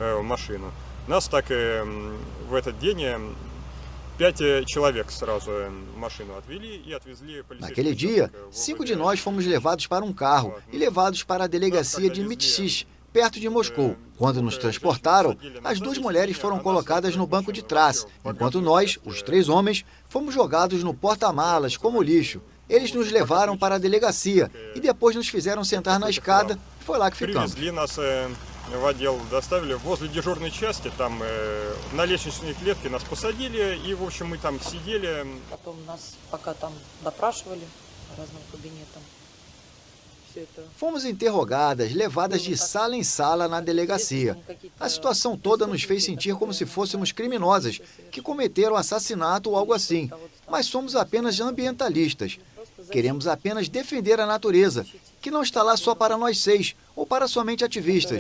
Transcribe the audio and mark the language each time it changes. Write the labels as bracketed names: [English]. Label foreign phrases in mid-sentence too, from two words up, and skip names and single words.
[Portuguese] Naquele dia, 5 de nós fomos levados para um carro e levados para a delegacia de Mytshich, perto de Moscou. Quando nos transportaram, as 2 mulheres foram colocadas no banco de trás, enquanto nós, os 3 homens, fomos jogados no porta-malas como lixo. Eles nos levaram para a delegacia e depois nos fizeram sentar na escada e foi lá que ficamos. [Russian] В отдел доставили, возле дежурной части, там на лестничной клетке нас посадили, и, в общем, мы там сидели. Потом нас пока там допрашивали по разным кабинетам. [Portuguese] Fomos interrogadas, levadas de sala em sala na delegacia. A situação toda nos fez sentir como se fôssemos criminosas, que cometeram assassinato ou algo assim. Mas somos apenas ambientalistas. Queremos apenas defender a natureza, que não está lá só para nós 6, ou para somente ativistas.